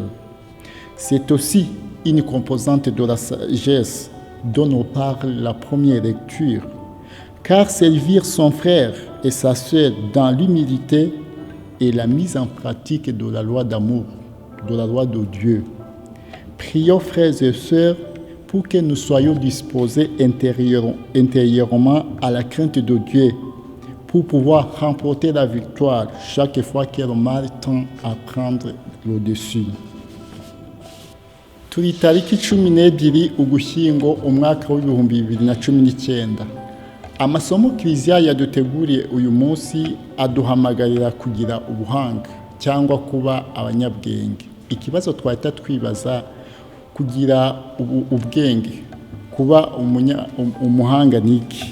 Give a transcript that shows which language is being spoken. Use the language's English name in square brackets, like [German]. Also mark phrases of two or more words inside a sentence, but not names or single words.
[French] C'est aussi une composante de la sagesse dont nous parle la première lecture, car servir son frère et sa sœur dans l'humilité est la mise en pratique de la loi d'amour, de la loi de Dieu. Prions, frères et sœurs, pour que nous soyons disposés intérieurement à la crainte de Dieu, pour pouvoir remporter la victoire chaque fois que le mal tend à prendre le dessus. [Kinyarwanda] Turi tariki 12 Ugushyingo umwaka w'ibihumbi 2019. Amasomo Kiliziya yaduteguriye uyu munsi aduhamagarira kugira ubuhanga cyangwa kuba abanyabwenge. Ikibazo twahita twibaza kugira ubwenge, kuba umuhanga niki?